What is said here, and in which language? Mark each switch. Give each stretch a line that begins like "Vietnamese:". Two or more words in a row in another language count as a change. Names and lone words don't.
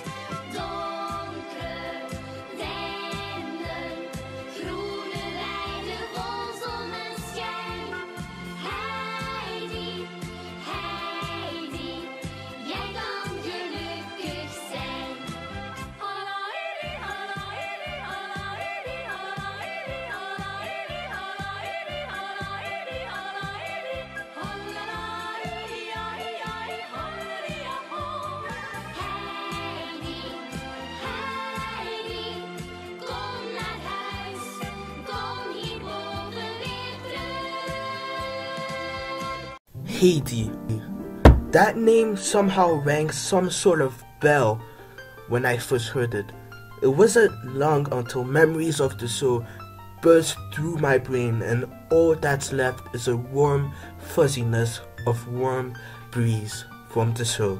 Dutch: Donker, dennen, groene weiden vol zonneschijn. Heidi, Heidi, jij kan gelukkig zijn. Halaidi, halaidi, halaidi, halaidi, halaidi, halaidi, halaidi, halaidi, halaidi, ai, ai, halaidi, ho. Heidi, Heidi, kom naar huis, kom hierboven weer terug. Heidi.
English: That name somehow rang some sort of bell when I first heard it. It wasn't long until memories of the show burst through my brain, and all that's left is a warm fuzziness of warm breeze from the show.